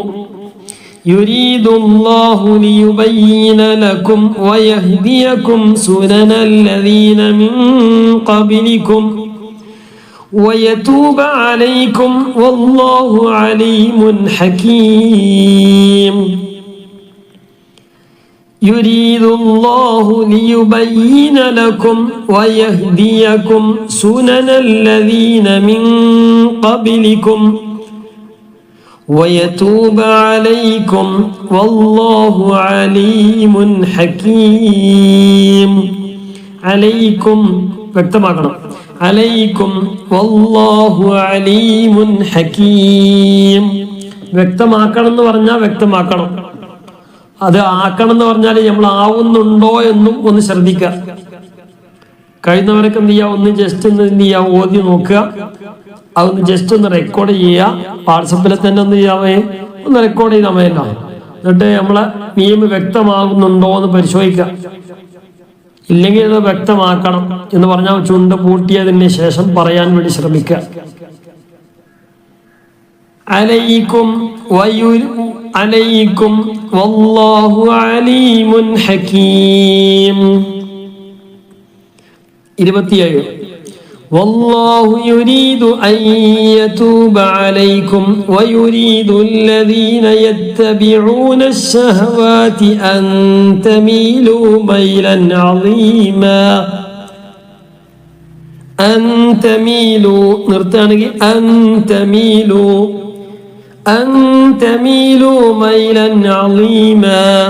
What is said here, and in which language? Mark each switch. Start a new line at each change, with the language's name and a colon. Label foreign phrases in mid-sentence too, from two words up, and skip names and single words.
Arabic: يريد الله ليبين لكم ويهديكم سنن الذين من قبلكم ويتوب عليكم والله عليم حكيم. يريد الله ليبين لكم ويهديكم سنن الذين من قبلكم ويتوب عليكم والله عليم حكيم. عليكم വ്യക്തമാക്കണം. عليكم والله عليم حكيم.
Malayalam: വ്യക്തമാക്കണം എന്ന് പറഞ്ഞാൽ വ്യക്തമാക്കണം. അത് ആക്കണം എന്ന് പറഞ്ഞാൽ നമ്മൾ ആവുന്നുണ്ടോ എന്നും ഒന്ന് ശ്രദ്ധിക്കുക. കഴിയുന്നവരൊക്കെ എന്ത് ചെയ്യുക, ഒന്ന് ജസ്റ്റ് ഒന്ന് എന്ത് ചെയ്യുക, ഓതി നോക്കുക. അതൊന്ന് ജസ്റ്റ് ഒന്ന് റെക്കോർഡ് ചെയ്യുക. വാട്സപ്പിൽ തന്നെ ഒന്ന് ചെയ്യാമേ, ഒന്ന് റെക്കോർഡ് ചെയ്താൽ മതിയല്ലോ. എന്നിട്ട് നമ്മളെ മീം വ്യക്തമാകുന്നുണ്ടോ എന്ന് പരിശോധിക്കുക. ഇല്ലെങ്കിൽ അത് വ്യക്തമാക്കണം എന്ന് പറഞ്ഞാൽ ചുണ്ട് പൂട്ടിയതിന് ശേഷം പറയാൻ വേണ്ടി ശ്രമിക്കുക.
Arabic: عليكم والله عليم حكيم. 27 والله يريد أن يتوب عليكم ويريد الذين يتبعون الشهوات أن تميلوا ميلا عظيما. أن تميلوا ميلا عظيما.